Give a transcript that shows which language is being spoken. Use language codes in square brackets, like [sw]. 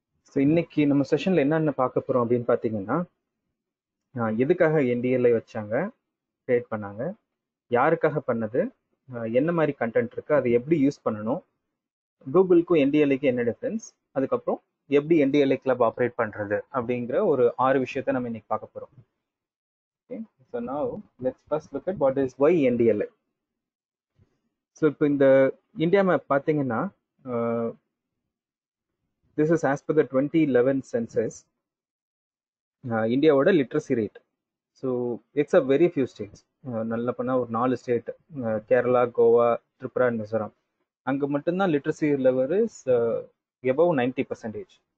[ta] So இன்னைக்கு நம்ம செஷனில் என்னென்ன பார்க்க போகிறோம் அப்படின்னு பார்த்தீங்கன்னா, எதுக்காக NDLI வச்சாங்க, கிரியேட் பண்ணாங்க, யாருக்காக பண்ணது, என்ன மாதிரி கண்டென்ட் இருக்குது, அதை எப்படி யூஸ் பண்ணணும், கூகுளுக்கும் NDLIக்கும் என்ன டிஃப்ரென்ஸ், அதுக்கப்புறம் எப்படி NDLI கிளப் ஆப்ரேட் பண்ணுறது அப்படிங்கிற ஒரு 6 விஷயத்தை நம்ம இன்னைக்கு பார்க்க போகிறோம். [en] Okay, so now let's first look at what is why NDLI. [ta] So இப்போ இந்த இந்தியா மேப் பார்த்தீங்கன்னா, [en] this is as per the 2011 census, [ta] இந்தியாவோட literacy rate. So [en] It's a very few states. [ta] நல்லா பண்ணால் ஒரு 4 ஸ்டேட், கேரளா, கோவா, திரிபுரா, மிசோரம், அங்கே மட்டும்தான் லிட்ரஸி லெவல் [en] Is above 90%.